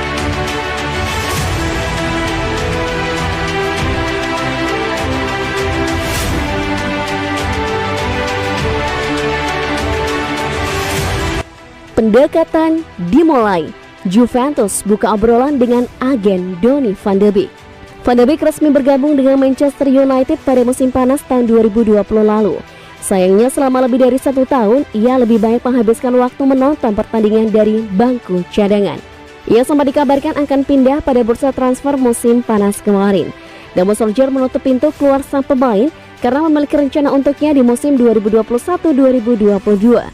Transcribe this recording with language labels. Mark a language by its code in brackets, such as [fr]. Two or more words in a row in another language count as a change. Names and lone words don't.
[id] Pendekatan dimulai. Juventus buka obrolan dengan agen Donny van de Beek. Van de Beek resmi bergabung dengan Manchester United pada musim panas tahun 2020 lalu. Sayangnya selama lebih dari 1 tahun, ia lebih banyak menghabiskan waktu menonton pertandingan dari bangku cadangan. Ia sempat dikabarkan akan pindah pada bursa transfer musim panas kemarin. Namun Solskjaer menutup pintu keluar sang pemain karena memiliki rencana untuknya di musim 2021-2022.